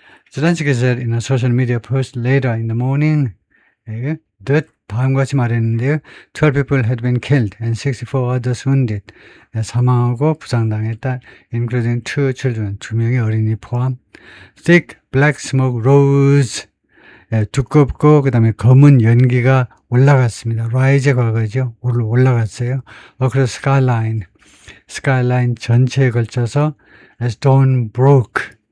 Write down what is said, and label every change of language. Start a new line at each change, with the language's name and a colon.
English: Zelensky said in a social media post later in the morning,
Korean: 다음과 같이 말했는데요.
English: 12 people had been killed and 64 others wounded.
Korean: 사망하고 부상당했다.
English: including 2 children,
Korean: 2명의 어린이 포함.
English: Thick black smoke rose
Korean: 두껍고 그다음에 검은 연기가 올라갔습니다. Rise의 과거죠. 올라갔어요.
English: Across skyline
Korean: 전체에 걸쳐서
English: as dawn broke.